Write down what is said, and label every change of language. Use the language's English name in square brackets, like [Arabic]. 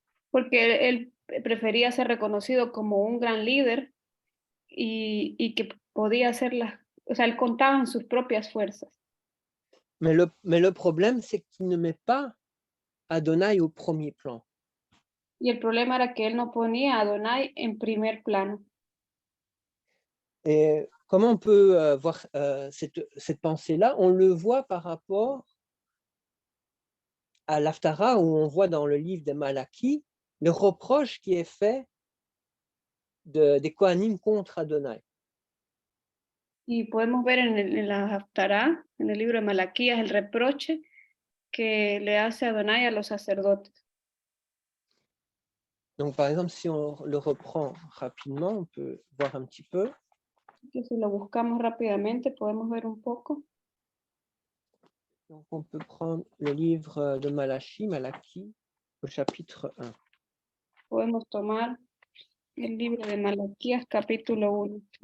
[Spanish] Porque él prefería ser reconocido como un gran líder y que podía hacer o sea, él contaba en sus propias fuerzas. [French] Mais le problème, c'est qu'il ne met pas Adonai au premier plan. [Spanish] Y el problema era que él no ponía a Adonai en primer plano. [French] Et comment on peut voir cette pensée-là? On le voit par rapport à l'Haftara, où on voit dans le livre de Malachie le reproche qui est fait des Kohanim contre Adonai. [Spanish] Y podemos ver en la Haftará, en el libro de Malaquías, el reproche que le hace Adonai a los sacerdotes. [French] Donc, par exemple, si on le reprend rapidement, on peut voir un petit peu. [Spanish] Que si lo buscamos rápidamente, podemos ver un poco. [French] Donc, on peut prendre le livre de Malachie, au chapitre 1. [Spanish] Podemos tomar el libro de Malaquías, capítulo 1.